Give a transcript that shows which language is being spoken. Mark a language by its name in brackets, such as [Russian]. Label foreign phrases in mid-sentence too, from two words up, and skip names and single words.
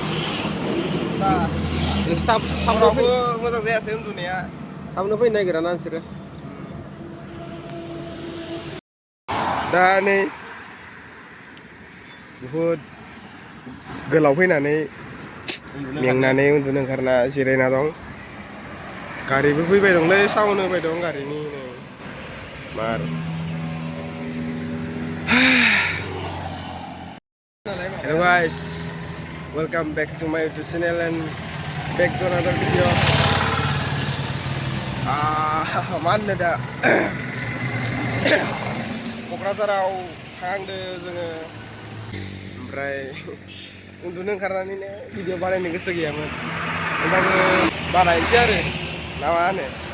[Bodo] थाबनो मोजां जायासै उन्दुनाया थाबनो फैनो नागिरा ना नोंसोरो दा नै बुहुद गोलाव फैनानै मेंनानै उन्दुनो ओंखारना जिरायना दं गारिबो फैबाय दंलै साउन्ड होबाय दं गारिनि नै मार [English] Hello guys, welcome back to my YouTube channel and back to another video. [Bodo] Mana दा क'क्राझाराव थांदो जोङो ओमफ्राय उन्दुनो ओंखारनानैनो भिडिअ बानायनो गोसो गैयामोन ओमफ्राय बानायनोसै आरो ना मा होनो